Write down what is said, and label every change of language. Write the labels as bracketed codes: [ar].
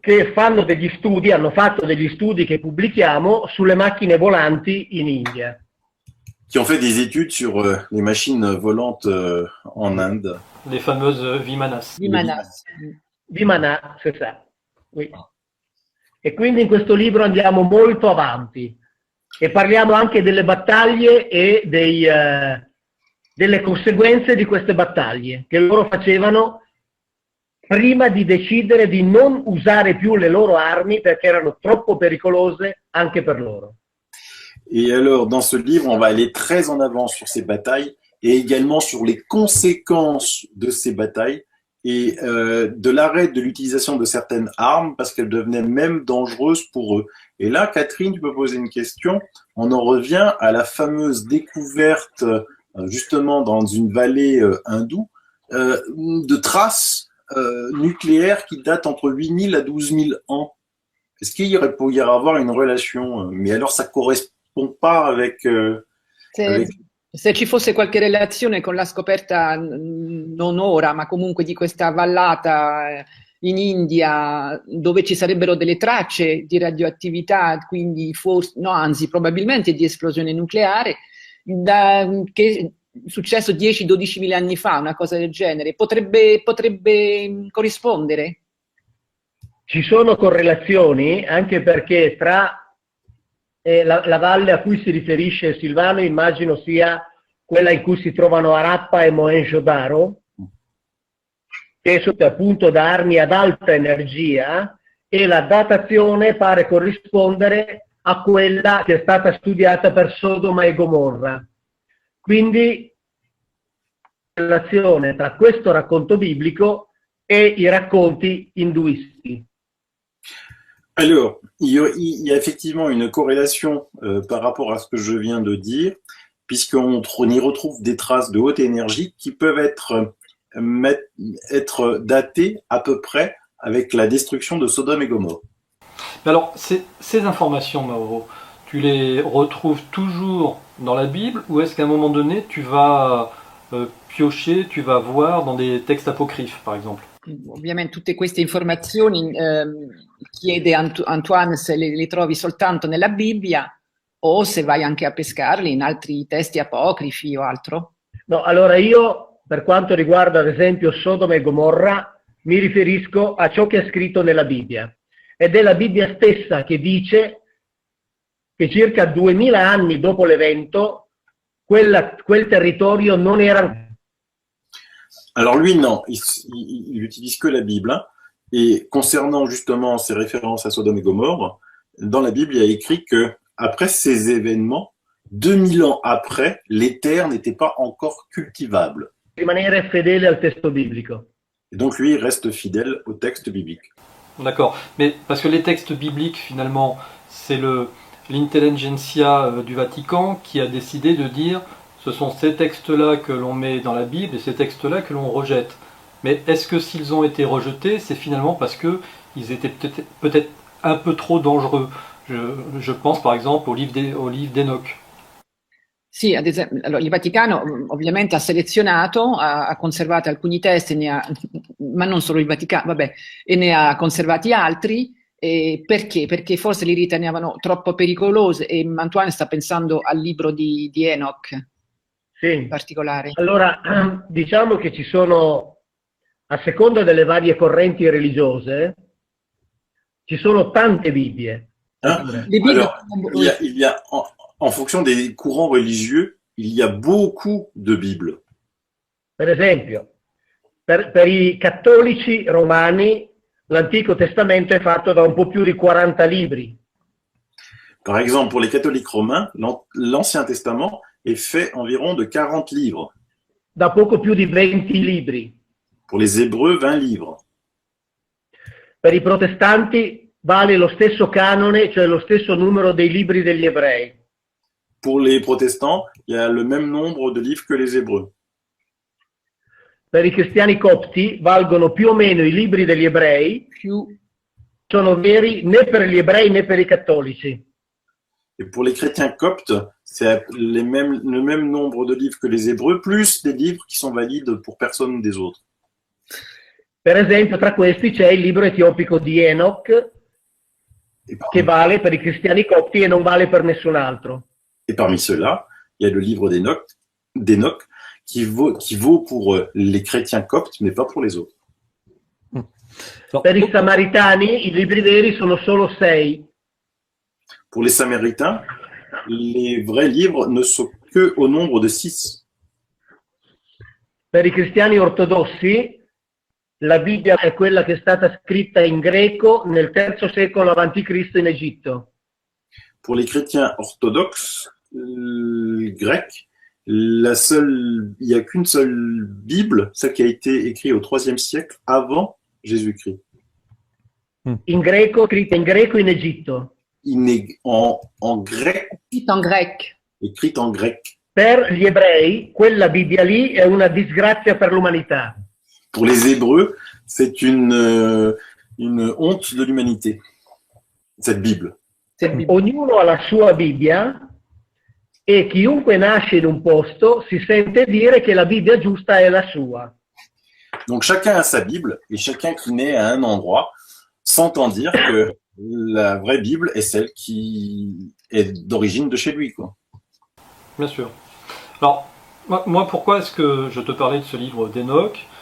[it] che fanno degli studi, hanno fatto degli studi che pubblichiamo sulle macchine volanti in India. [fr] qui ont fait des études sur les machines volantes en Inde. Les fameuses Vimanas. Vimanas. Vimana, c'est ça. Oui. [it] E quindi in questo libro andiamo molto avanti e parliamo anche delle battaglie e delle conseguenze di queste battaglie che loro facevano prima di decidere di non usare più le loro armi perché erano troppo pericolose anche per loro. [fr] Et alors, dans ce livre, on va aller très en avant sur ces batailles et également sur les conséquences de ces batailles et de l'arrêt de l'utilisation de certaines armes parce qu'elles devenaient même dangereuses pour eux. Et là, Catherine, tu peux poser une question. On en revient à la fameuse découverte, justement dans une vallée hindoue, de traces nucléaires qui datent entre 8000 à 12 000 ans. est-ce peut y avoir une relation? Mais alors ça correspond pas avec, avec... [it] Se ci fosse qualche relazione con la scoperta, non ora, ma comunque di questa vallata in India, dove ci sarebbero delle tracce di radioattività, quindi forse, no, anzi, probabilmente di esplosione nucleare, che è successo 10-12 mila anni fa, una cosa del genere, potrebbe corrispondere? Ci sono correlazioni, anche perché tra la valle a cui si riferisce Silvano immagino sia quella in cui si trovano Harappa e Mohenjo-Daro, che sono appunto da armi ad alta energia, e la datazione pare corrispondere a quella che è stata studiata per Sodoma e Gomorra. Quindi relazione tra questo racconto biblico e i racconti induisti. [fr] Alors, il y a effectivement une corrélation par rapport à ce que je viens de dire, puisqu'on y retrouve des traces de haute énergie qui peuvent être datées à peu près avec la destruction de Sodome et Gomorrhe. Alors, ces informations, Mauro, tu les retrouves toujours dans la Bible, ou est-ce qu'à un moment donné, tu vas piocher, tu vas voir dans des textes apocryphes, par exemple? [it] Ovviamente tutte queste informazioni chiede Antoine se le trovi soltanto nella Bibbia o se vai anche a pescarli in altri testi apocrifi o altro. No, allora io, per quanto riguarda ad esempio Sodoma e Gomorra, mi riferisco a ciò che è scritto nella Bibbia. Ed è la Bibbia stessa che dice che circa 2000 anni dopo l'evento quel territorio non era... [fr] Alors lui, non, il utilise que la Bible. Hein. Et concernant justement ces références à Sodome et Gomorrhe, dans la Bible, il y a écrit que après ces événements, 2000 ans après, les terres n'étaient pas encore cultivables. [it] Rimanere fedele al testo biblico. [fr] Et donc lui, il reste fidèle au texte biblique. D'accord, mais parce que les textes bibliques, finalement, c'est l'intelligentsia du Vatican qui a décidé de dire ce sont ces textes-là que l'on met dans la Bible et ces textes-là que l'on rejette. Mais est-ce que s'ils ont été rejetés, c'est finalement parce qu'ils étaient peut-être un peu trop dangereux? Je pense par exemple au livre d'Enoch. [it] Sì, ad esempio, allora, il Vaticano ovviamente ha selezionato, ha conservato alcuni testi, ma non solo il Vaticano, vabbè, e ne ha conservati altri. Perché? Perché forse li ritenevano troppo pericolosi, e Antoine sta pensando al libro di Enoch. Sì. In particolare. Allora, diciamo che ci sono, a seconda delle varie correnti religiose, ci sono tante Bibbie. [fr] Hein? Alors, il y a en fonction des courants religieux, il y a beaucoup de Bibles. [it] Per esempio, per i cattolici romani, l'Antico Testamento è fatto da un po' più di 40 libri. [fr] Par exemple, pour les catholiques romains, l'Ancien Testament est fait environ de 40 livres. [it] Da poco più di 20 libri. [fr] Pour les Hébreux, 20 livres. [it] Per i protestanti vale lo stesso canone, cioè lo stesso numero dei libri degli ebrei. [fr] Pour les protestants, il y a le même nombre de livres que les Hébreux. [it] Per i cristiani copti valgono più o meno i libri degli ebrei, sono veri né per gli ebrei né per i cattolici. [fr] Et pour les chrétiens coptes, c'est le même nombre de livres que les Hébreux, plus des livres qui sont valides pour personne des autres. [it] Per esempio, tra questi c'è il libro etiopico di Enoch, che vale per i cristiani copti e non vale per nessun altro. [fr] Et parmi ceux-là, il y a le livre d'Enoch qui vaut pour les chrétiens coptes, mais pas pour les autres. [it] Per i samaritani, i libri veri sono solo 6. [fr] Pour les Samaritains, les vrais livres ne sont que au nombre de 6. [it] Per i cristiani ortodossi, la Bibbia è quella che è stata scritta in greco nel III secolo a.C. in Egitto. [fr] Pour les chrétiens orthodoxes grecs, il n'y a qu'une seule Bible, celle qui a été écrite au IIIe siècle avant Jésus-Christ. [it] In greco, scritta in greco in Egitto. [fr] En grec. Écrite en grec. [it] Per gli ebrei, quella Bibbia lì è una disgrazia per l'umanità. [fr] Pour les Hébreux, c'est une honte de l'humanité. cette Bible. [it] Ognuno ha la sua Bibbia e chiunque nasce in un posto si sente dire che la Bibbia giusta è la sua. [fr] Donc chacun a sa Bible et chacun qui naît à un endroit s'entend dire que la vraie Bible est celle qui est d'origine de chez lui, quoi. Bien sûr. Alors, moi, pourquoi est-ce que je te parlais de ce livre d'Enoch?